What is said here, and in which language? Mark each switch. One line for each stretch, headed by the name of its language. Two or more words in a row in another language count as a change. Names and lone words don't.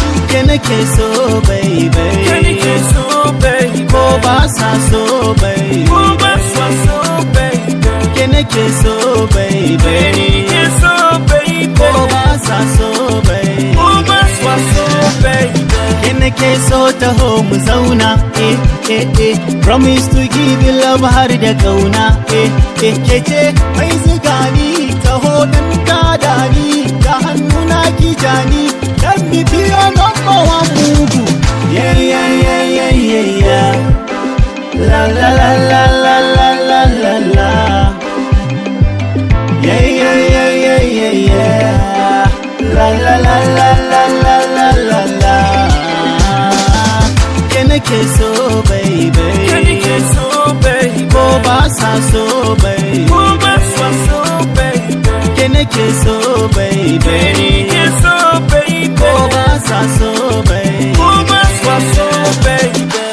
Hausa: Ke nake so, baby. Ke nake so, baby. Ko ba sa so, baby. Ko ba sa so, baby. Ke nake so, baby. Ke nake so, baby. Ko ba sa so, baby. Ko ba sa so, baby. Ke nake so, taho mu zauna. Eh, eh, eh.
English: Promise to give you love
Hausa: har da kauna. Eh, eh, ke ce mai ziga ni, taho dan tada ni. Da hannuna ki ja ni,
English: let me be your number one mugu. Yeah, yeah, yeah, yeah, yeah, yeah. La, la, la, la, la, la, la, la. Yeah, yeah, yeah, yeah, yeah, yeah. La, la, la, la, la, la, la, la, la.
Hausa: Ke nake so, baby. Ke nake so, baby. Ko ba sa so, baby. Ko ba sa so, baby. Ke nake so, baby. Ke nake so, baby. Ko ba sa so, baby. Ko ba sa so, baby.